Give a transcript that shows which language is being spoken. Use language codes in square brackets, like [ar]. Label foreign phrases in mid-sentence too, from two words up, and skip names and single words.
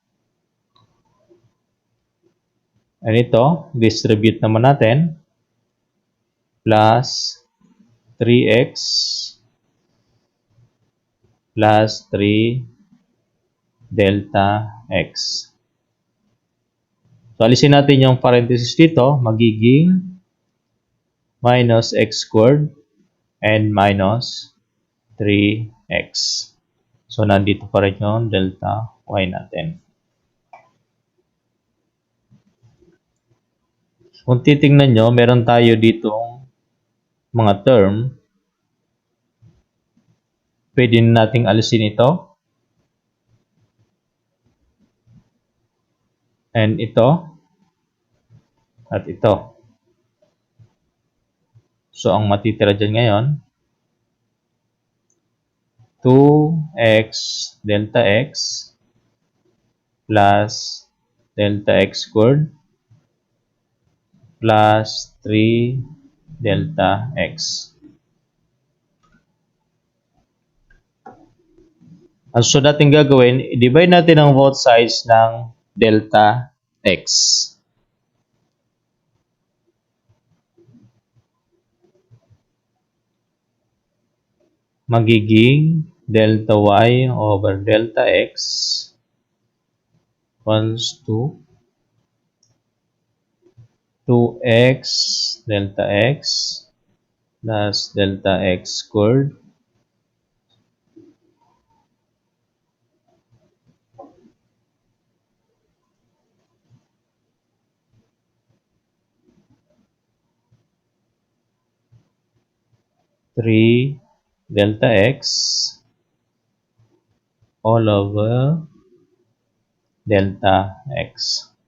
[tl] And ito, distribute naman natin. [en] Plus 3x plus 3 delta x. [tl] So, alisin natin yung parenthesis dito. [en] Magiging minus x squared and minus 3x. [tl] So, nandito pa rin yung delta y natin. Kung titingnan nyo, meron tayo ditong mga term. Pwede nating alisin ito. And ito. At ito. So, ang matitira dyan ngayon, [en] 2x delta x plus delta x squared plus 3 delta x. [tl] Ang so natin gagawin, i-divide natin ang [en] both sides [tl] ng delta x. [en] Magiging delta y over delta x equals to 2x delta x plus delta x squared three delta x all over delta x.